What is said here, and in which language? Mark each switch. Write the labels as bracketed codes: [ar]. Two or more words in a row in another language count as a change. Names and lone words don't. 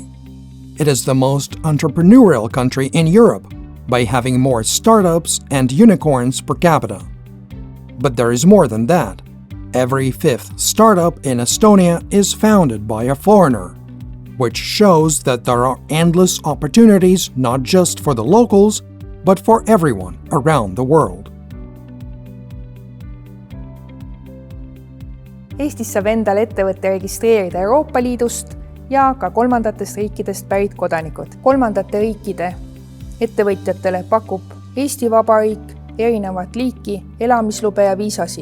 [en] It is the most entrepreneurial country in Europe by having more startups and unicorns per capita. But there is more than that. Every fifth startup in Estonia is founded by a foreigner, which shows that there are endless opportunities not just for the locals, but for everyone around the world. [et] Eestis saab endale ettevõtte registreerida Euroopa Liidust ja ka kolmandatest riikidest pärit kodanikud. Kolmandate riikide ettevõtjatele pakub Eesti Vabariik erinevat liiki elamislube ja viisasid.